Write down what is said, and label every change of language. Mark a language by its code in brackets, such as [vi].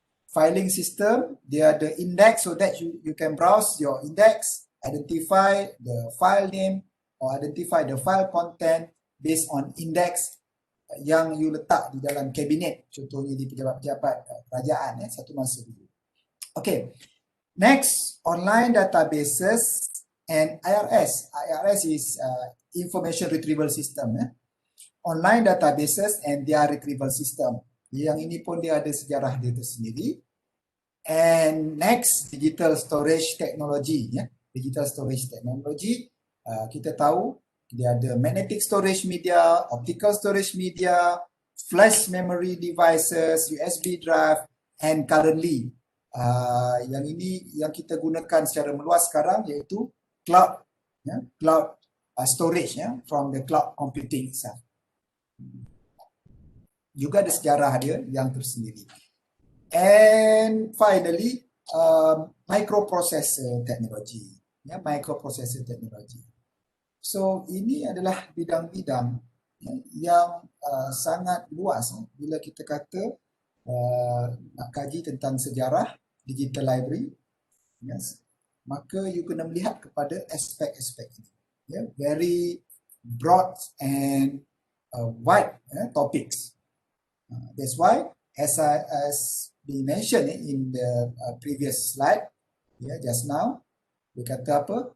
[en] Filing system [ms] dia ada [en] index, so that you can browse your index, identify the file name or identify the file content based on index [ms] yang you letak di dalam kabinet, contohnya di pejabat-pejabat kerajaan satu masa dulu. [en] Okay, next, online databases and IRS. IRS is information retrieval system. Online databases and their retrieval system. [ms] Yang ini pun dia ada sejarah dia tersendiri. [en] And next, digital storage technology. Digital storage technology, [ms] kita tahu dia ada [en] magnetic storage media, optical storage media, flash memory devices, USB drive, and currently [ms] yang ini yang kita gunakan secara meluas sekarang iaitu [en] cloud, cloud storage from the cloud computing itself. [ms] Juga ada sejarah dia yang tersendiri. [en] And finally, microprocessor technology. Microprocessor technology. [ms] So ini adalah bidang-bidang yang sangat luas bila kita kata nak kaji tentang sejarah digital library. Maka you kena melihat kepada aspek-aspek ini. [en] Very broad and wide topics. That's why as we mentioned in the previous slide, just now, [ms] dia kata apa?